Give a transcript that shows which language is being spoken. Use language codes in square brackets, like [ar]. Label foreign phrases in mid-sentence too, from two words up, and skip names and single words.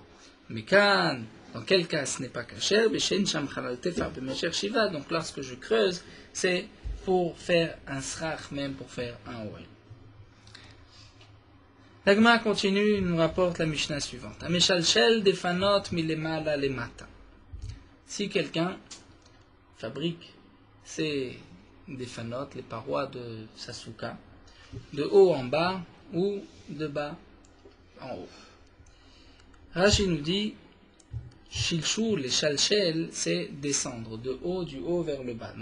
[fr] Mais quand, dans quel cas ce n'est pas kasher, donc lorsque je creuse, c'est pour faire un srar, même pour faire un oel. La Gemara continue, nous rapporte la Mishnah suivante. [he] המשלשל דפנות מלמעלה למטה. [fr] Si quelqu'un fabrique ses défanotes, les parois de sa souka, de haut en bas ou de bas en haut. Rashi nous dit, Shilshul et Shalshel, c'est descendre du haut vers le bas.